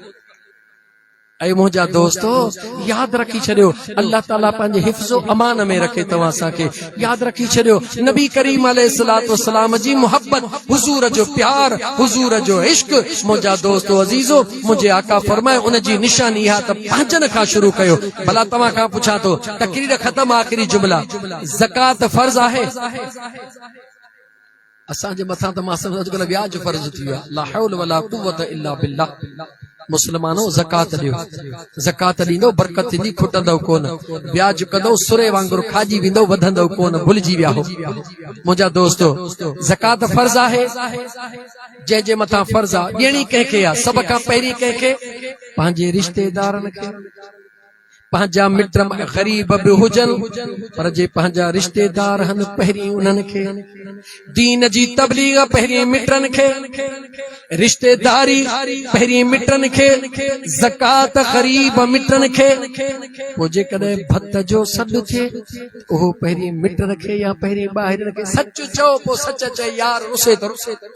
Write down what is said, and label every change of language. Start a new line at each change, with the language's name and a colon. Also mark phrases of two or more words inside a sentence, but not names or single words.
Sindhi: ऐं मुंहिंजा दोस्तो यादि रखी छॾियो अल्लाह ताला पंहिंजे हिफ़्ज़ो अमान में रखे तव्हां असांखे यादि रखी छॾियो नबी करीम
Arabic: عليه الصلاة والسلام
Sindhi: जी मोहब्बत हुज़ूर जो प्यार हुज़ूर जो इश्क मुंहिंजा दोस्तो अज़ीज़ो मुंहिंजे आका फरमाए उन जी निशानी इहा त पंहिंजनि खां शुरू कयो भला तव्हां खां पुछां थो तक़रीर ख़तम आख़िरी जुमला ज़कात फ़र्ज़ आहे असांजे मथां त मां सम्झो अॼुकल्ह व्याज फ़र्ज़ थी वियो आहे
Arabic: لا حول ولا قوة إلا بالله
Sindhi: मुस्लमानो ज़कात ॾियो ज़कात ॾींदो बरकत थींदी खुटंदव कोन ब्याज कंदो सुरे वांगुरु खाजी वेंदो वधंदव कोन भुलिजी विया हो मुंहिंजा दोस्तो ज़कात फ़र्ज़ आहे जंहिंजे मथां फ़र्ज़ आहे ॾियणी कंहिंखे आहे सभ खां पहिरीं कंहिंखे पंहिंजे रिश्तेदारनि खे पंहिंजा मिट ग़रीब बि हुजनि पर जे पंहिंजा रिश्तेदार आहिनि पहिरीं उन्हनि खे दीन जी तबलीग पहिरीं मिटनि खे रिश्तेदारी पहिरीं मिटनि खे ज़कात ग़रीब मिटनि खे पोइ जेकॾहिं भत जो सॾु थिए उहो पहिरीं मिटनि खे या पहिरीं ॿाहिरनि खे सच चओ पोइ सच चए यार रुसे त रुसे